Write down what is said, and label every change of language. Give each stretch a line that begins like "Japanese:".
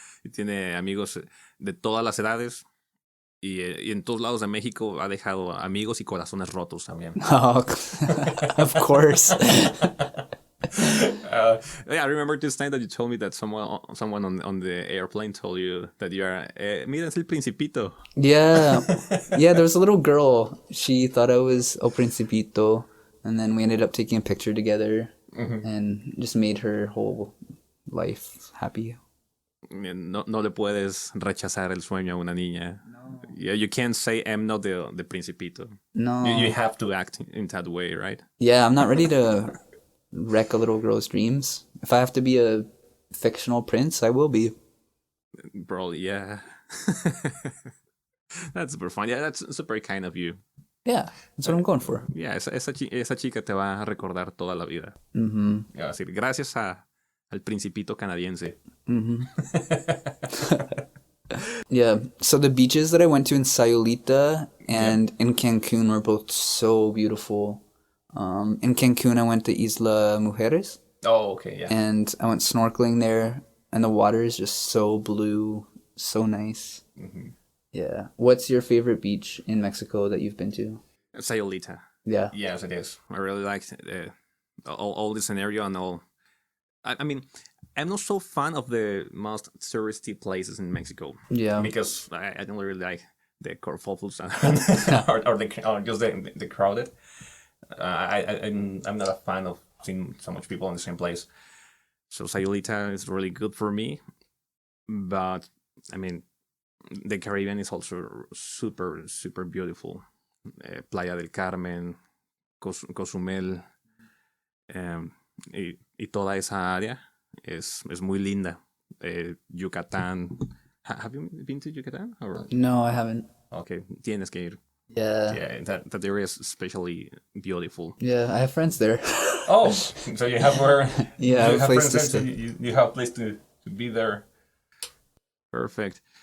Spanish: Y tiene amigos de todas las edades. Y en todos lados de México ha dejado amigos y corazones rotos también.
English: Oh, of course. I remember this time that you told me that someone on the airplane told you that you are,
Spanish: mira, es el Principito.
English: Yeah. Yeah, there was a little girl. She thought I was El Principito. And then we ended up taking a picture together. Mm-hmm. And just made her whole life happy.
Spanish: No le puedes rechazar el sueño a una niña. No.
English: Yeah, you can't say I'm not the Principito. No. You have to act in that way, right? Yeah, I'm not ready to wreck a little girl's dreams. If I have to be a fictional prince, I will be. Probably, yeah. That's super fun. Yeah, that's super kind of you. Yeah, that's what I'm going for.
Spanish: Yeah, esa chica te va a recordar toda la vida. Mm-hmm. Va a decir, gracias al Principito canadiense.
English: Mm-hmm. Yeah. So the beaches that I went to in Sayulita and in Cancun were both so beautiful. In Cancun, I went to Isla Mujeres Oh, okay, yeah. and I went snorkeling there, and the water is just so blue, so nice. Yeah. What's your favorite beach in Mexico that you've been to? Sayulita. Yeah. Yes, it is. I really liked all the scenario and all. I mean, I'm not so fan of the most touristy places in Mexico. Yeah. Because I don't really like the kerfuffles or just the crowded. I'm not a fan of seeing so much people in the same place. So Sayulita is really good for me, but I mean, the Caribbean is also super beautiful.
Spanish: Playa del Carmen, Cozumel, y toda esa área es muy linda. Yucatán.
English: Have you been to Yucatán? Or? No, I haven't.
Spanish: Okay, tienes que ir.
English: Yeah. Yeah, that area is especially beautiful. Yeah, I have friends there. Oh, so you have where? Yeah, I have a place to friends stay. there, so you have a place to be there. Perfect.